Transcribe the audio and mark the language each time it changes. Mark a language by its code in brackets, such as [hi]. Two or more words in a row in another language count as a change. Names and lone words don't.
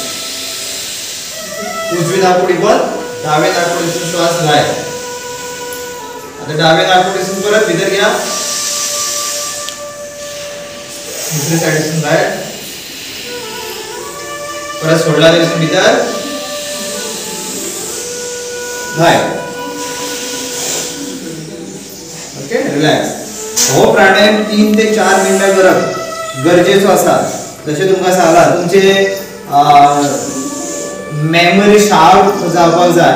[kok] उजवी नाकपुडी बंद डाव्या नाकपुडीतून श्वास भायर. [mr] आता डाव्या नाकपुडीतून परत भितर घ्या. [kok] दुसऱ्या साइडीतून बाहेर परत सोडला थंयसून भितर भायर. [en] okay relax. [kok] हो प्राणायाम 3 ते 4 मिनिटां करप गरजेचो आसा. जशें तुमकां सांगलां तुमचे [en] memory sharp [kok] जावपाक जाय.